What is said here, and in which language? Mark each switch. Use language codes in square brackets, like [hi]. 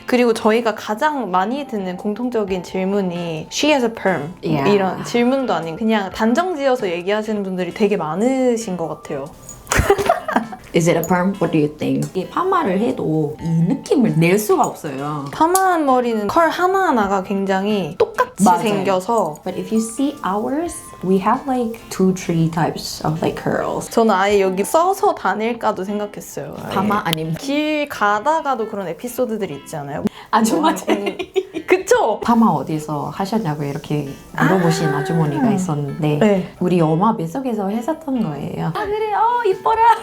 [ko] 그리고 저희가 가장 많이 듣는 공통적인 질문이 [en] She has a perm [ko] 이런 질문도 아닌 그냥 단정지어서 얘기하시는 분들이 되게 많으신 것 같아요. [en] Is it a perm? What do you think? [ko] 이게 파마를 해도 이 느낌을 낼 수가 없어요. 파마한 머리는 컬 하나하나가 굉장히 똑같이 맞아요. 생겨서 [en] But if you see ours, we have like 2-3 types of like curls. [ko] 저는 아예 여기 써서 다닐까도 생각했어요. 아예. 파마 아니면 길 가다가도 그런 에피소드들이 있지 않아요? 아줌마 그쵸? 파마 어디서 하셨냐고 이렇게 물어보신 아주머니가 있었는데 네. 우리 엄마 뱃속에서 했었던 거예요. 그래 이뻐라.